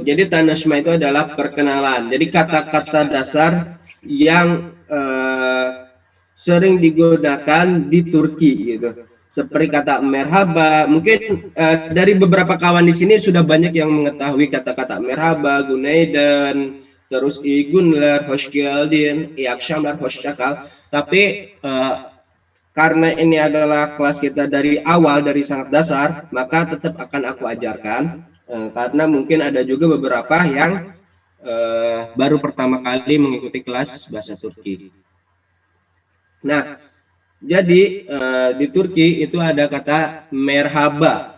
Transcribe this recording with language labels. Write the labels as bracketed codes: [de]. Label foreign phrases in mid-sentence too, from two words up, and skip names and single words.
[id] Jadi tanashma itu adalah perkenalan. Jadi kata-kata dasar yang sering digunakan di Turki gitu. Seperti kata merhaba. Mungkin dari beberapa kawan di sini sudah banyak yang mengetahui kata-kata [tr] merhaba, günaydın, [id] terus [tr] iyi günler, hoş geldin, iyi akşamlar, hoşçakal. [id] Tapi karena ini adalah kelas kita dari awal, dari sangat dasar, maka tetap akan aku ajarkan. Karena mungkin ada juga beberapa yang baru pertama kali mengikuti kelas bahasa Turki. Nah, jadi di Turki itu ada kata merhaba.